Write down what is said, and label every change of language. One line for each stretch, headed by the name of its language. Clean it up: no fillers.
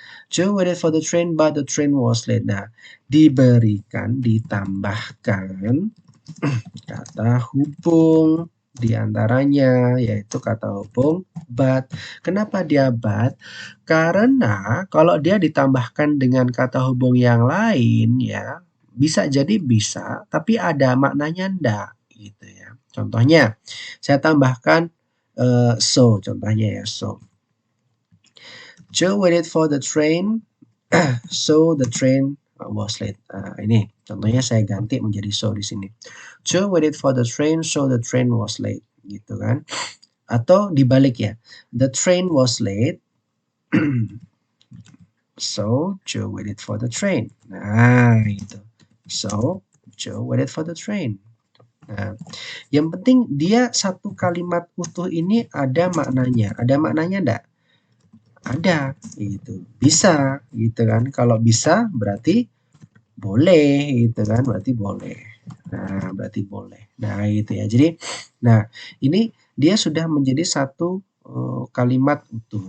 English: Joe waited for the train, but the train was late.
Indonesian: Nah, ditambahkan kata hubung di antaranya, yaitu kata hubung but. Kenapa dia but? Karena kalau dia ditambahkan dengan kata hubung yang lain ya, bisa jadi bisa, tapi ada maknanya enggak gitu ya. Contohnya, saya tambahkan so, contohnya ya, so.
English: Joe waited for the train, so the train was late.
Indonesian: Ini contohnya saya ganti menjadi so di sini.
English: Joe waited for the train, so the train was late.
Indonesian: Gitu kan? Atau dibalik ya.
English: The train was late, so Joe waited for the train.
Indonesian: Nah, gitu.
English: So Joe waited for the train.
Indonesian: Nah, yang penting dia satu kalimat utuh ini ada maknanya. Ada maknanya enggak? Ada gitu, bisa gitu kan. Kalau bisa berarti boleh gitu kan, berarti boleh. Nah, berarti boleh. Nah, gitu ya. Jadi, nah ini dia sudah menjadi satu kalimat utuh.